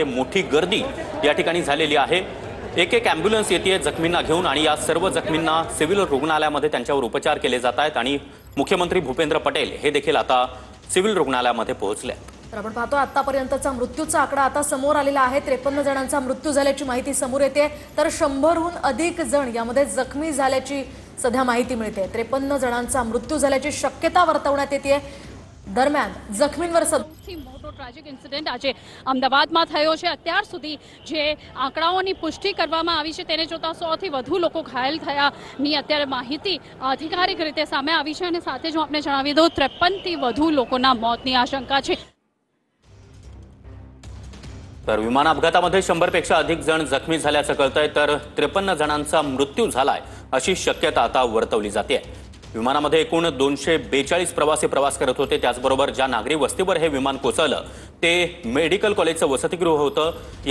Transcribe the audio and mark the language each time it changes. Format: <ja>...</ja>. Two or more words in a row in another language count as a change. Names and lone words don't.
<mr>मोठी गर्दी या ठिकाणी झालेली आहे। एक ॲम्ब्युलन्स येते जखमींना घेऊन आणि या सर्व जखमींना सिव्हिल रुग्णालयामध्ये त्यांच्यावर उपचार केले जात आहेत आणि मुख्यमंत्री भूपेंद्र पटेल हे देखील आता सिव्हिल रुग्णालयामध्ये पोहोचले आहेत। तर आपण पाहतो आतापर्यंतचा मृत्यूचा आकडा आता समोर आलेला आहे। 53 जणांचा मृत्यू झाल्याची माहिती समोर येते, तर 100हून अधिक जण यामध्ये जखमी झाल्याची सध्या माहिती मिळते। 53 जणांचा मृत्यू झाल्याची शक्यता वर्तवण्यात येते। दरम्यान जखमींवर</mr> <gu>સૌથી મોટો</gu> <en>tragic incident</en> <gu>આજે અમદાવાદમાં થયો છે। અત્યાર સુધી જે આંકડાઓની પુષ્ટિ કરવામાં આવી છે તેને જોતા 100 થી વધુ લોકો ઘાયલ થયાની અત્યારે માહિતી અધિકારિક રીતે સામે આવી છે અને સાથે જો આપણે જણાવી દઉં 53 થી વધુ લોકોના મોતની આશંકા છે।</gu> <mr>तर विमान अपघातामध्ये 100पेक्षा अधिक जण जखमी झाल्याचं कळतंय, तर 53 जणांचा मृत्यू झालाय अशी शक्यता आता वर्तवली जाते। विमानामध्ये एकूण 242 प्रवासी प्रवास करत होते। त्याचबरोबर ज्या नागरी वस्तीवर हे विमान कोसळलं ते मेडिकल कॉलेजचं वसतिगृह होतं।</mr>